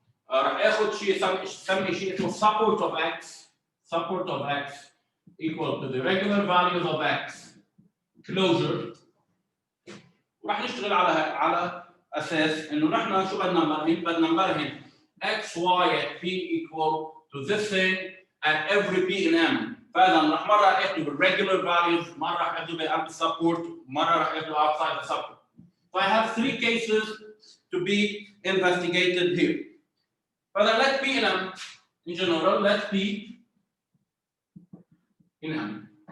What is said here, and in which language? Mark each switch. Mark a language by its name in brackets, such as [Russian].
[Arabic] راح اخذ شيء سمي شيء اسمه [English] support of x equal to the regular values of x closure. [Arabic] وراح نشتغل على اساس انه نحن شو بدنا نبرهن؟ بدنا نبرهن [English] x y at p equal to this thing at every p and m. [Arabic] فاذا راح مره اخذه بالريجولار فاليوز، مره راح اخذه بقلب السبورت، مره راح اخذه [English] outside the support. So I have 3 cases to be investigated here. [Arabic] فاذا [English] let P in M in general, let P in M.